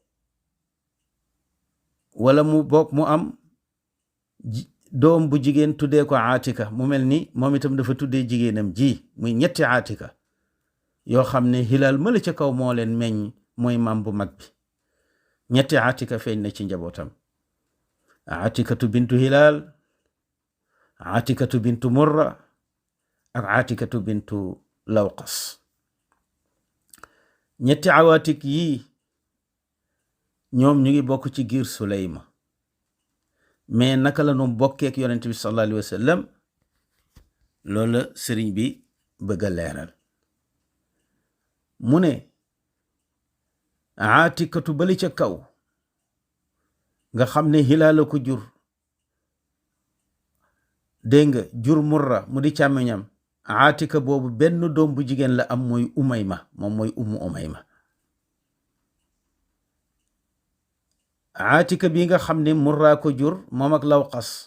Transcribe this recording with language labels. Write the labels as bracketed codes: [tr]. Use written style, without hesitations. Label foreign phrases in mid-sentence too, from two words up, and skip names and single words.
[wo] wala mu bokk mu am doom bu jigéen tuddee ko Aatika mu mel ni moom itam dafa tuddee jigéenam ji muy ñetti Aatika yoo xam ne Hilaal mala ca kaw moo leen meññ mooy maam bu mag bi ñetti Aatika feeñ na ci njabootam Aatikatu bintu Hilaal Aatikatu bintu Murra ak Aatikatu bintu Lawqas ñetti awaatik yii ñoom ñu ngi bokk ci giir Suleyma mais naka la nu bokkeek yonent bi [ar] صلى الله عليه وسلم [wo] loolu sëriñ bi bëgg a leeral mu ne Aatikatu bali ca kaw nga xam ne Hilaal ko jur dégg nga jur Murra mu di càmmiñam Aatika boobu benn doom bu jigéen la am mooy Umayma moom mooy Ummu Umayma Aatika bi nga xam ne Murra ko jur moom ak Lawqas